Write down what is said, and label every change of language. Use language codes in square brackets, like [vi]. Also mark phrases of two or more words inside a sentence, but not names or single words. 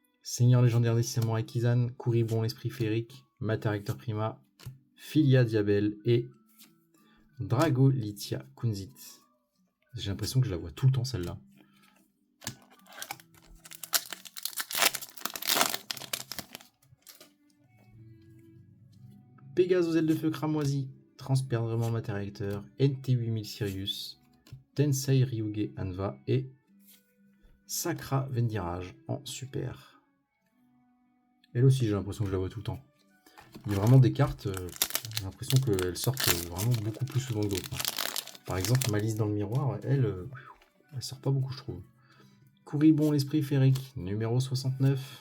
[fr] Seigneur légendaire des Samouraï Kizan, Kuribon l'esprit féerique, Mater Prima, Filia Diabel et Dragolitia Kunzit. J'ai l'impression que je la vois tout le temps celle-là. Pégase aux ailes de feu cramoisi, Transperdrement Matériacteur, NT8000 Sirius, Tensei Ryuge Anva et Sacra Vendirage en super. Elle aussi, j'ai l'impression que je la vois tout le temps. Il y a vraiment des cartes, j'ai l'impression qu'elles sortent vraiment beaucoup plus souvent que d'autres. Par exemple, Malice dans le miroir, elle sort pas beaucoup, je trouve. Kuribon l'esprit féerique, numéro 69.